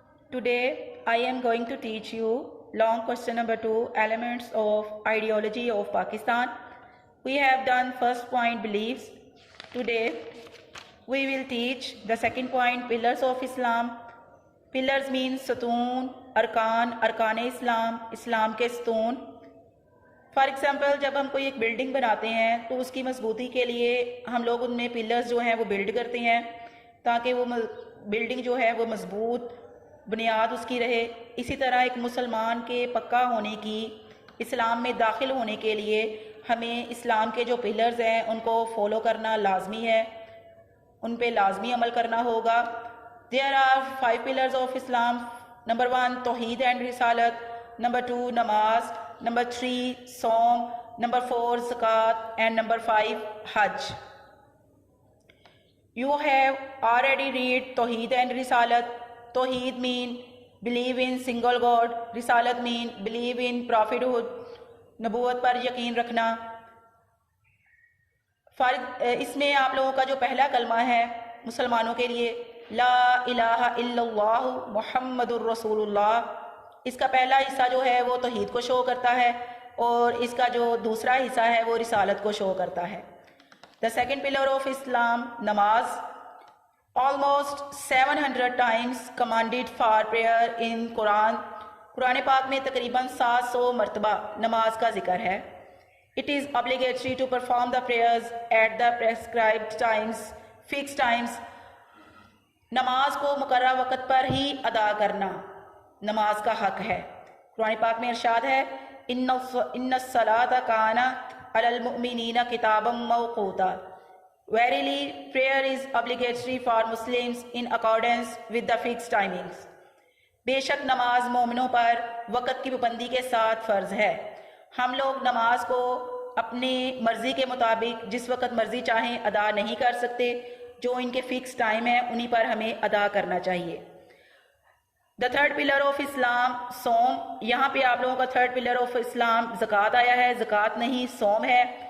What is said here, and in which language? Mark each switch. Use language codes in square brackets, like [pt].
[en] Today I am going to teach you long question number 2, elements of ideology of Pakistan. We have done first point, beliefs. Today we will teach the second point, pillars of Islam. Pillars means ستون, [ur] ارکان اسلام, اسلام کے ستون. For example جب ہم کوئی ایک building بناتے ہیں تو اس کی مضبوطی کے لیے ہم لوگ ان میں پلرز جو ہیں وہ بلڈ کرتے ہیں تاکہ وہ بلڈنگ جو ہے وہ مضبوط بنیاد اس کی رہے. اسی طرح ایک مسلمان کے پکا ہونے کی, اسلام میں داخل ہونے کے لیے ہمیں اسلام کے جو پلرز ہیں ان کو فالو کرنا لازمی ہے, ان پہ لازمی عمل کرنا ہوگا. [en] There are 5 pillars of Islam. Number 1 توحید and رسالت, Number 2 نماز, Number 3 صوم, Number 4 زکوٰۃ and Number 5 حج. You have already read توحید اینڈ رسالت. توحید mean believe in single God. رسالت mean believe in prophethood, [ur] نبوت پر یقین رکھنا. اس میں آپ لوگوں کا جو پہلا کلمہ ہے مسلمانوں کے لیے [ar] لا الہ الا اللہ محمد الرسول اللہ, [ur] اس کا پہلا حصہ جو ہے وہ توحید کو شو کرتا ہے اور اس کا جو دوسرا حصہ ہے وہ رسالت کو شو کرتا ہے. [en] The second pillar of Islam, نماز. Almost 700 times commanded for prayer in Quran. [ur] قرآن پاک میں تقریباً 700 مرتبہ نماز کا ذکر ہے. [en] It is obligatory to perform the prayers at the prescribed times, fixed times. [ur] نماز کو مقررہ وقت پر ہی ادا کرنا نماز کا حق ہے. قرآن پاک میں ارشاد ہے [ar] ان الصلاۃ کانت علی المؤمنین کتابا موقوتا. [en] Verily, prayer is obligatory for Muslims in accordance with the fixed timings. [ur] بے شک نماز مومنوں پر وقت کی پابندی کے ساتھ فرض ہے. ہم لوگ نماز کو اپنی مرضی کے مطابق جس وقت مرضی چاہیں ادا نہیں کر سکتے, جو ان کے فکس ٹائم ہیں انہی پر ہمیں ادا کرنا چاہیے. [en] the third pillar of Islam, [ur] صوم. یہاں پہ آپ لوگوں کا [en] third pillar of Islam [ur] زکوٰۃ آیا ہے, زکوٰۃ نہیں صوم ہے.